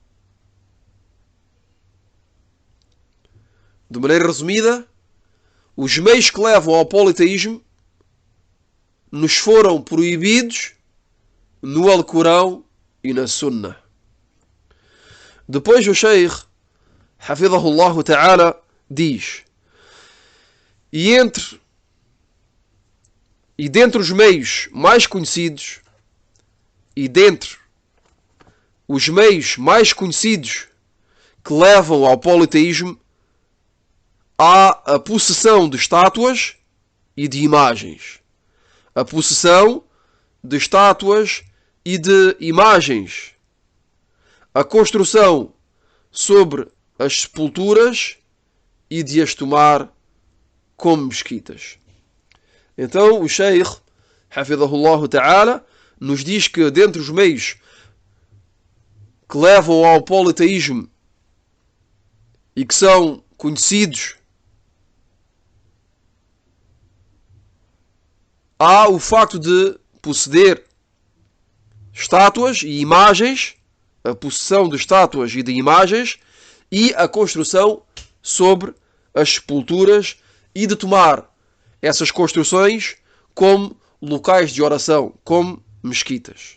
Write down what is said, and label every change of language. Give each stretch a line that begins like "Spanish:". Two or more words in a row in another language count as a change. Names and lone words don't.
Portuguese: De maneira resumida, os meios que levam ao politeísmo nos foram proibidos no Alcorão e na Sunnah. Depois o Sheikh,
Arabic: حفظه الله تعالى,
Portuguese: diz: E dentre os meios mais conhecidos, que levam ao politeísmo, há a possessão de estátuas e de imagens. A possessão de estátuas e de imagens. A construção sobre as sepulturas e de as tomar como mesquitas. Então o Sheikh,
Arabic: حفظه الله تعالى,
Portuguese: nos diz que dentre os meios que levam ao politeísmo e que são conhecidos, há o facto de possuir estátuas e imagens, a possessão de estátuas e de imagens, e a construção sobre as sepulturas e de tomar essas construções como locais de oração, como mesquitas.